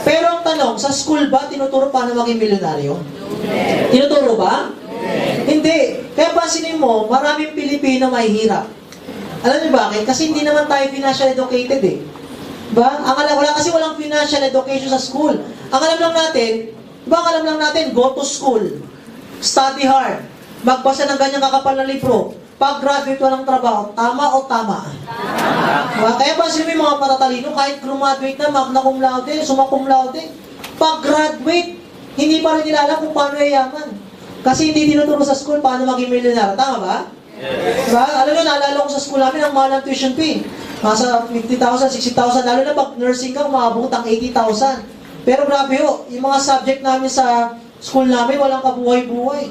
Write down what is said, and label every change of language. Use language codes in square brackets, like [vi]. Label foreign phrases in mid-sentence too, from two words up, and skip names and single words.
[tl] Pero ang tanong, sa school ba, tinuturo paano maging milyonaryo? Yes. Tinuturo ba? Yes. Hindi. Kaya pansinin mo, maraming Pilipino mahihirap. Alam niyo bakit? Kasi hindi naman tayo [en] financial educated [tl] eh. Ba? Wala kasi walang [en] financial education [tl] sa school. Ang alam lang natin, [en] go to school, study hard, [tl] magbasa ng ganyang kakapal na libro, pag-graduate walang trabaho, tama o tama? Diba? Kaya ba sila yung mga patatalino, kahit graduate na, [la] magna cum laude, summa cum laude, [tl] pag-graduate, hindi pa rin nila alam kung paano yayaman. Kasi hindi tinuturo sa school paano maging milyonaryo. Tama ba? Yes. Diba? Alam nyo, naalala ko sa school namin, ang mahal ng [en] tuition fee. [tl] Nasa 50,000, 60,000, lalo na pag nursing ka, umabot ang 80,000. Pero grabe ho, yung mga subject namin sa school namin, walang kabuhay-buhay.